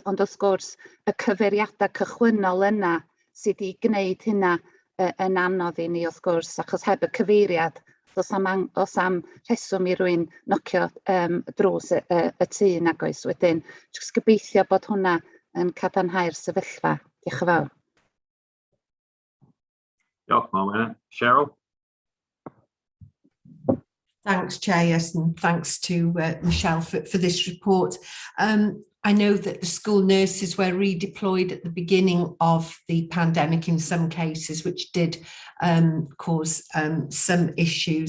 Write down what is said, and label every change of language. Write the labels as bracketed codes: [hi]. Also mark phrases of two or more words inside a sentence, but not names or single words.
[cy] Ond wrth gwrs, y cyfeiriadau cychwynnol yna sydd wedi gwneud hynna yn anodd i ni wrth gwrs, achos heb y cyfeiriad, os am rheswm i rwy'n nocio drws y tŷ nag oes wedyn. Jyst gobeithio bod hwnna yn cadarnhau'r sefyllfa. Diolch yn fawr. Diolch, Morwenna. Cheryl? [en] Thanks, Chair, yes, and thanks to Michelle for this report. I know that the school nurses were redeployed at the beginning of the pandemic in some cases, which did cause some issues.